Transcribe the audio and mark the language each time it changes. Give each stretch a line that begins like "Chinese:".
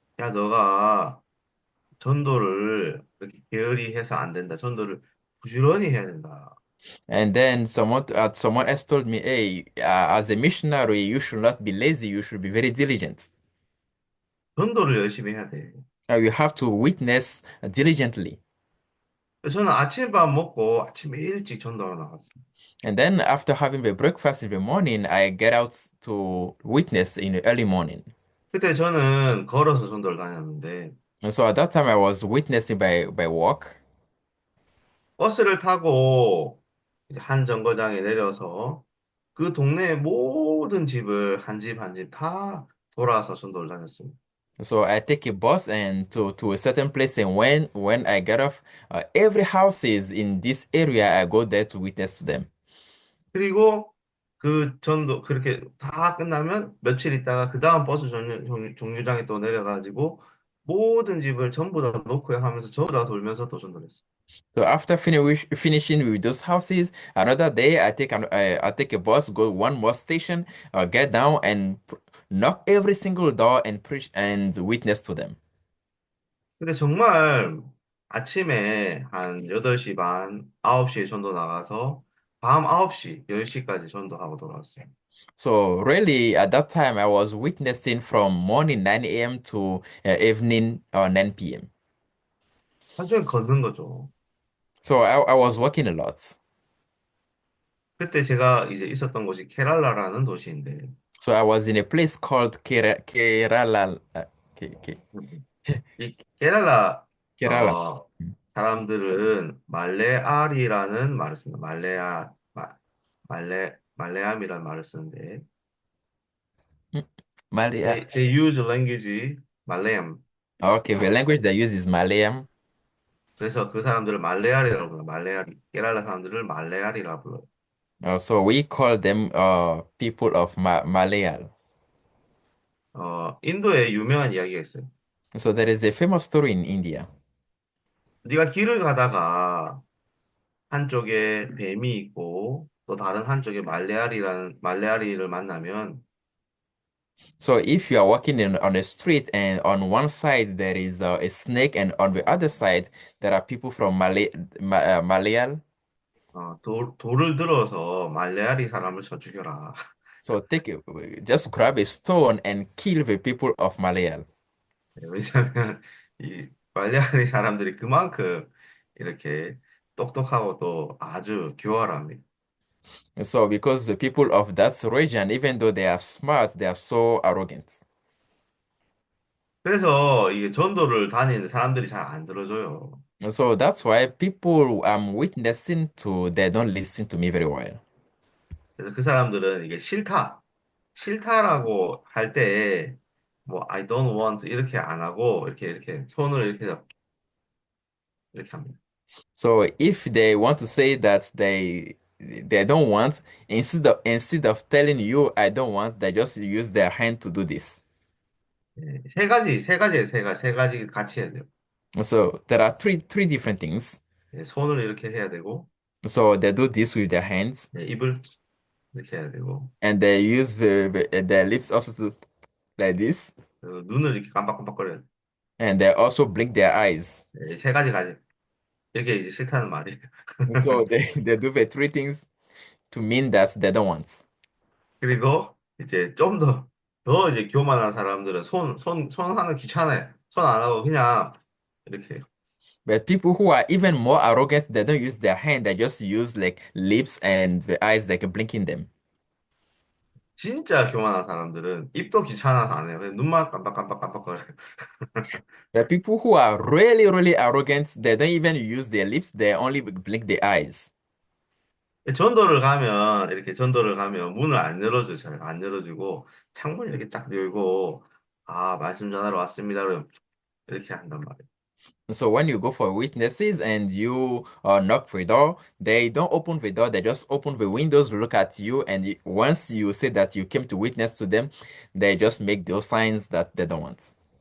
Korean: 야, 너가 전도를 이렇게 게으리 해서 안 된다. 전도를 부지런히 해야 된다.
English: and then someone else told me, hey, as a missionary, you should not be lazy, you should be very diligent.
Korean: 전도를 열심히 해야 돼.
English: You have to witness diligently.
Korean: 저는 아침밥 먹고 아침에 일찍 전도하러 나갔어요.
English: And then after having the breakfast in the morning, I get out to witness in the early morning.
Korean: 그때 저는 걸어서 전도를 다녔는데
English: And so at that time, I was witnessing by walk.
Korean: 버스를 타고 이제 한 정거장에 내려서 그 동네 모든 집을 한 집 한 집 다 돌아서 전도를 다녔습니다.
English: So I take a bus and to a certain place, and when I get off, every houses in this area, I go there to witness to them.
Korean: 그리고 그 전도 그렇게 다 끝나면 며칠 있다가 그 다음 버스 정류장에 또 내려가지고 모든 집을 전부 다 놓고야 하면서 전부 다 돌면서 또 전도를 했어요.
English: So after finishing with those houses, another day I take a bus, go one more station, get down and knock every single door and preach and witness to them.
Korean: 근데 정말 아침에 한 8시 반, 9시에 전도 나가서 밤 9시, 10시까지 전도하고 돌아왔어요.
English: So really, at that time, I was witnessing from morning 9 a.m. to evening 9 p.m.
Korean: 하루 종일 걷는 거죠.
English: So I was working a lot.
Korean: 그때 제가 이제 있었던 곳이 케랄라라는 도시인데,
English: So I was in a place called Kerala.
Korean: 음, 이 케랄라,
English: Kerala.
Korean: 어, 사람들은 말레알이라는 말을 씁니다. 말레암이라는 말을 쓰는데,
English: Mm. Malia. they use language 말레암. Okay, the language they use is Malayalam.
Korean: 그래서 그 사람들을 말레알이라고 불러요. 말레알이. 케랄라 사람들을 말레알이라고 불러요.
English: So we call them people of Malayal.
Korean: 인도에 유명한 이야기가 있어요.
English: So there is a famous story in India.
Korean: 네가 길을 가다가 한쪽에 뱀이 있고 또 다른 한쪽에 말레아리를 만나면
English: So if you are walking on a street and on one side there is a snake and on the other side there are people from Malayal.
Korean: 돌을 들어서 말레아리 사람을 쳐 죽여라.
English: So just grab a stone and kill the people of Malayal.
Korean: 왜냐하면 이 말레아리 사람들이 그만큼 이렇게 똑똑하고 또 아주 교활합니다.
English: So because the people of that region, even though they are smart, they are so arrogant.
Korean: 그래서 이게 전도를 다니는 사람들이 잘 안 들어줘요.
English: So that's why people I'm witnessing to, they don't listen to me very well.
Korean: 그래서 그 사람들은 이게 싫다라고 할 때, 뭐, I don't want 이렇게 안 하고, 이렇게 손을 이렇게 합니다.
English: So if they want to say that they don't want, instead of telling you I don't want, they just use their hand to do this.
Korean: 예, 세 가지 같이 해야 돼요.
English: So there are three different things.
Korean: 예, 손을 이렇게 해야 되고,
English: So they do this with their hands,
Korean: 예, 입을 이렇게 해야 되고,
English: and they use their lips also to like this,
Korean: 그리고 눈을 이렇게 깜빡깜빡거려야 돼요.
English: and they also blink their eyes.
Korean: 예, 세 가지 가지. 이게 이제 싫다는 말이에요.
English: So they do the three things to mean that they don't want.
Korean: 그리고 이제 좀 더 이제 교만한 사람들은 손 하는 귀찮아요. 손 안 하고 그냥 이렇게 해요.
English: But people who are even more arrogant, they don't use their hand, they just use like lips and the eyes like blinking them.
Korean: 진짜 교만한 사람들은 입도 귀찮아서 안 해요. 그냥 눈만 깜빡깜빡깜빡거려요.
English: But people who are really arrogant, they don't even use their lips, they only blink their eyes.
Korean: 전도를 가면 문을 안 열어줘요. 잘 안 열어주고 창문 이렇게 딱 열고 아 말씀 전하러 왔습니다. 그럼 이렇게 한단 말이에요.
English: So when you go for witnesses and you knock the door, they don't open the door, they just open the windows, look at you, and once you say that you came to witness to them, they just make those signs that they don't want.